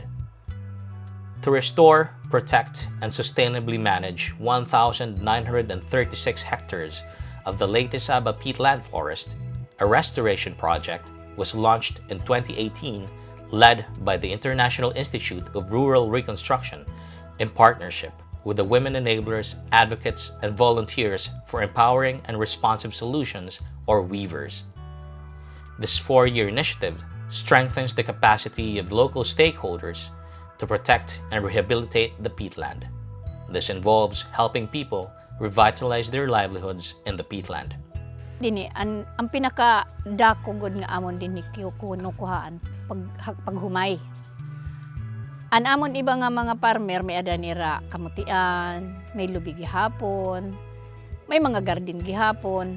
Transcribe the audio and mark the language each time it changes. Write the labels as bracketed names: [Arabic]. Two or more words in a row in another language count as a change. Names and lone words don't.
[English] To restore, protect, and sustainably manage 1,936 hectares of the Leyte Sab-a peatland forest, a restoration project was launched in 2018 led by the International Institute of Rural Reconstruction in partnership with the women enablers, advocates, and volunteers for empowering and responsive solutions, or weavers. This 4-year initiative strengthens the capacity of local stakeholders to protect and rehabilitate the peatland. This involves helping people revitalize their livelihoods in the peatland. [Waray] Dini ang pinaka dako gud nga amon dinhi kuhaan paghumay. An amon iba nga mga farmer may ada nira kamutian, may lubi gihapon, may mga garden gihapon.